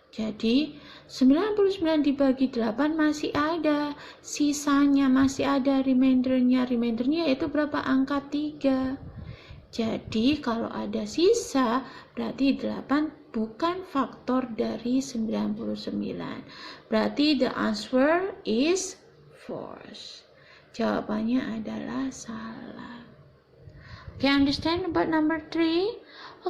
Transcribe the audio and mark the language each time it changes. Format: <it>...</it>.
<id>Jadi 99 dibagi 8 masih ada sisanya, masih ada remindernya yaitu berapa? Angka 3. Jadi kalau ada sisa berarti 8 bukan faktor dari 99. Berarti</id> <en>the answer is false.</en> <id>Jawabannya adalah salah.</id> <en>Okay, understand about number 3?</en>